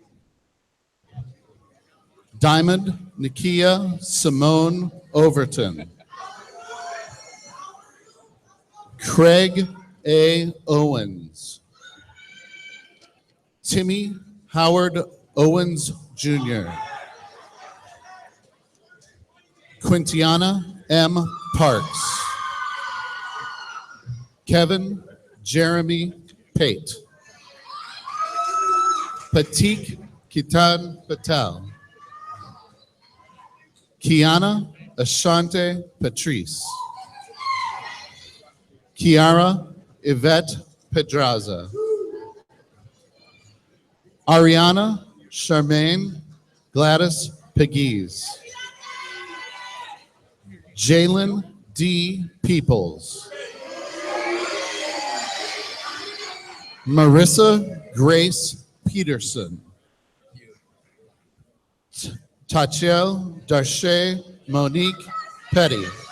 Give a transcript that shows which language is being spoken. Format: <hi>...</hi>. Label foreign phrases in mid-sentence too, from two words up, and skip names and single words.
<en>Diamond Nikia Simone Overton. Craig A. Owens. Timmy Howard Owens Jr. Quintiana M. Parks. Kevin Jeremy Pate. Patik Kitan Patel. Kiana Ashante Patrice. Kiara Yvette Pedraza. Ariana Charmaine Gladys Pegues. Jalen D. Peoples. Marissa Grace Peterson. Tachiel Darche Monique Petty.</en>